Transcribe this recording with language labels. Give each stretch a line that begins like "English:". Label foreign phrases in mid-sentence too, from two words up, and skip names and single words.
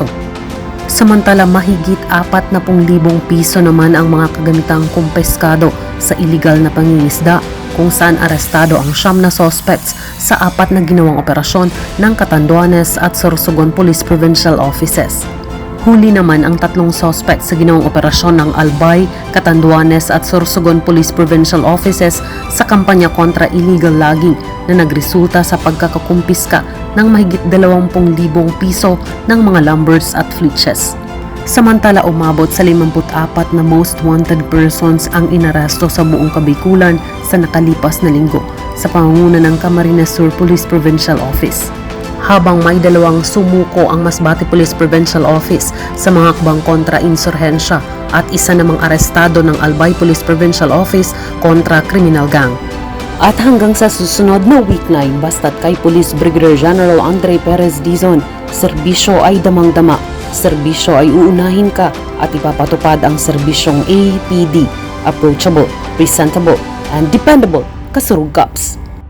Filipino: Samantala, mahigit 40,000 piso naman ang mga kagamitang kumpeskado sa illegal na pangingisda kung saan arestado ang 9 na suspects sa 4 na ginawang operasyon ng Catanduanes at Sorsogon Police Provincial Offices. Huli naman ang 3 suspects sa ginawang operasyon ng Albay, Catanduanes at Sorsogon Police Provincial Offices sa kampanya kontra
English: illegal logging
Filipino: na nagresulta sa pagkakakumpiska ng mahigit 20,000 piso ng mga lumbers at flitches. Samantala, umabot sa 54 na
English: most wanted persons
Filipino: ang inaresto sa buong Kabikulan sa nakalipas na linggo sa pangunguna ng Camarines Sur Police Provincial Office. Habang may 2 sumuko ang Masbate Police Provincial Office sa mga akbang kontra insurhensya at isa namang arestado ng Albay Police Provincial Office kontra
English: criminal gang.
Filipino: At hanggang sa susunod na weeknight, basta't kay Police Brigadier General Andre Perez Dizon, serbisyo ay damang-dama, serbisyo ay uunahin ka at ipapatupad ang serbisyong APD,
English: approachable, presentable, and dependable,
Filipino: Kasurug Cops.